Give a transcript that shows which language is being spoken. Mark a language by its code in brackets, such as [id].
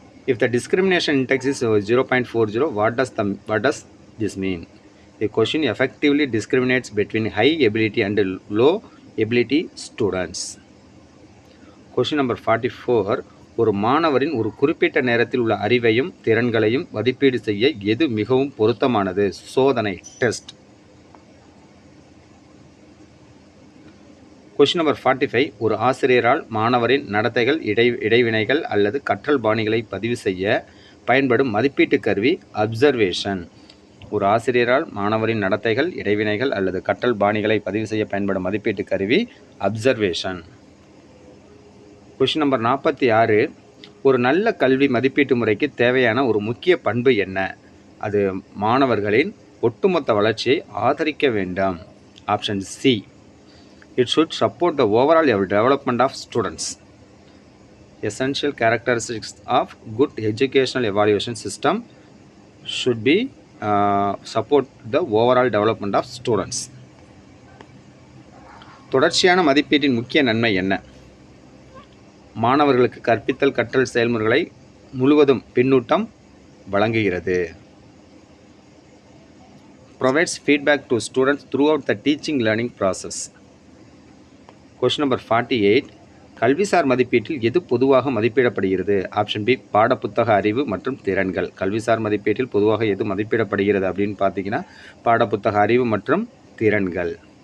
[en] If the discrimination index is 0.40, what does this mean? The question effectively discriminates between high ability and low ability students. [ta] Question number 44. ஒரு மாணவரின் ஒரு குறிப்பிட்ட நேரத்தில் உள்ள அறிவையும் திறன்களையும் மதிப்பீடு செய்ய எது மிகவும் பொருத்தமானது? சோதனை, டெஸ்ட். Question number 45. ஒரு ஆசிரியரால் மாணவரின் நடத்தைகள், இடைவினைகள் அல்லது கற்றல் பாணிகளை பதிவு செய்ய பயன்படும் மதிப்பீட்டு கருவி அப்சர்வேஷன். ஒரு ஆசிரியரால் மாணவரின் நடத்தைகள், இடைவினைகள் அல்லது கற்றல் பாணிகளை பதிவு செய்ய பயன்படும் மதிப்பீட்டு கருவி அப்சர்வேஷன். Question number 46. ஒரு நல்ல கல்வி மதிப்பீட்டு முறைக்கு தேவையான ஒரு முக்கிய பண்பு என்ன? அது மாணவர்களின் ஒட்டுமொத்த வளர்ச்சியை ஆதரிக்க வேண்டும். [en] Option C, it should support the overall development of students. Essential characteristics of good educational evaluation system should be support the overall development of students. [ta] தொடர்ச்சியான மதிப்பீட்டின் முக்கிய நன்மை என்ன? மாணவர்களுக்கு கற்பித்தல் கற்றல் செயல்முறைகளை முழுவதும் பின்னூட்டம் வழங்குகிறது. [en] Provides feedback to students throughout the teaching learning process. [ta] Question number 48. கல்விசார் மதிப்பீட்டில் எது பொதுவாக மதிப்பிடப்படுகிறது? ஆப்ஷன் பி, பாடப்புத்தக அறிவு மற்றும் திறன்கள். கல்விசார் மதிப்பீட்டில் பொதுவாக எது மதிப்பிடப்படுகிறது அப்படின்னு பார்த்தீங்கன்னா, பாடப்புத்தக அறிவு மற்றும் திறன்கள்.